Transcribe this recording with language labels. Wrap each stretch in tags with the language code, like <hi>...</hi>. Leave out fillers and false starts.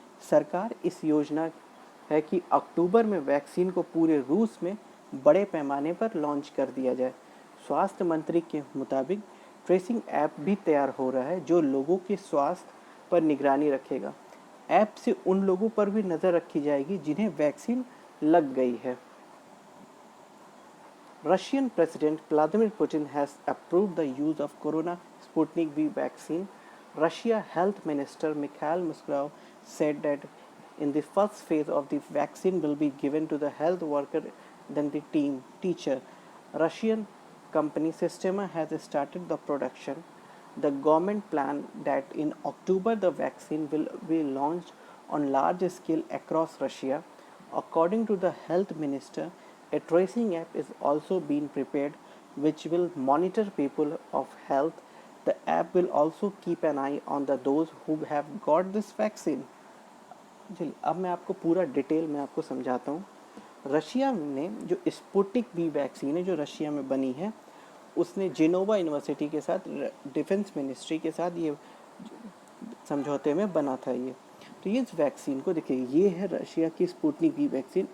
<hi>सरकार इस योजना है कि अक्टूबर में वैक्सीन को पूरे रूस में बड़े पैमाने पर लॉन्च कर दिया जाए। स्वास्थ्य मंत्री के मुताबिक ट्रेसिंग ऐप भी तैयार हो रहा है जो लोगों के स्वास्थ्य पर निगरानी रखेगा। ऐप से उन लोगों पर भी नज़र रखी जाएगी जिन्हें वैक्सीन लग गई है।</hi> <en>Russian President Vladimir Putin has approved the use of Corona Sputnik V vaccine. Russia Health Minister Mikhail Mushkov said that in the first phase of the vaccine will be given to the health worker, then the teacher. Russian company Systema has started the production. The government planned that in October the vaccine will be launched on large scale across Russia. According to the health minister, a tracing app is also being prepared which will monitor people of health. The app will also keep an eye on those who have got this vaccine.</en> <hi>चलिए अब मैं आपको पूरा detail में आपको समझाता हूँ। Russia ने जो स्पुतनिक वी वैक्सीन है जो रशिया में बनी है, उसने जेनोवा यूनिवर्सिटी के साथ डिफेंस मिनिस्ट्री के साथ ये समझौते में बना था ये। तो ये इस वैक्सीन को देखिए, ये है रशिया की स्पुतनिक वी वैक्सीन।</hi>